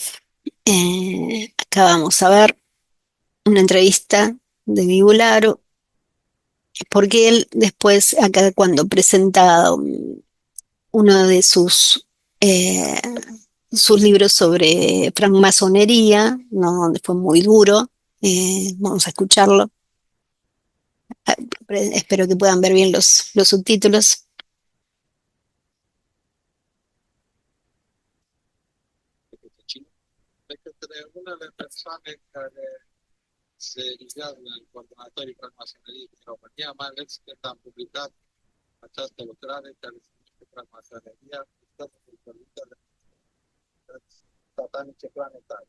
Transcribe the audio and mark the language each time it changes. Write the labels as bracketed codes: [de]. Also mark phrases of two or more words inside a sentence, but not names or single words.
[es] Acá vamos a ver una entrevista de Vibularo, porque él después, acá cuando presenta uno de eh, sus libros sobre francmasonería, ¿no? Donde fue muy duro. Vamos a escucharlo. Ah, espero que puedan ver bien los subtítulos. [ro] De către unele persoane care se ligează în coordonatorii francmasoneriei din România, mai ales când am publicat această lucrare care se numește Francmasoneria, Sistemul Părintele Satanice Planetare.